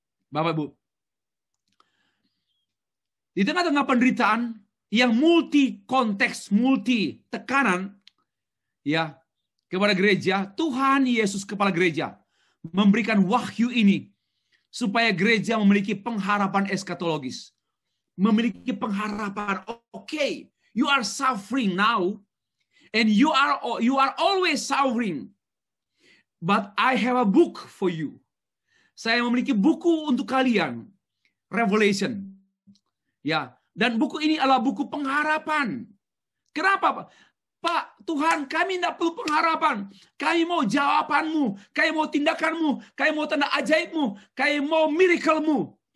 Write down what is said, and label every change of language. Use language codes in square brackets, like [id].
[id] Bapak Ibu, di tengah-tengah penderitaan yang multi konteks, multi tekanan ya kepada gereja, Tuhan Yesus kepala gereja memberikan wahyu ini supaya gereja memiliki pengharapan eskatologis. Memiliki pengharapan, [en] okay, you are suffering now. And you are always suffering But I have a book for you. [id] Saya memiliki buku untuk kalian. Revelation. Ya, dan buku ini adalah buku pengharapan. Kenapa, Pak, Tuhan, kami tidak perlu pengharapan. Kami mau jawabanmu, kami mau tindakanmu, kami mau tanda ajaibmu, kami mau miracle-mu.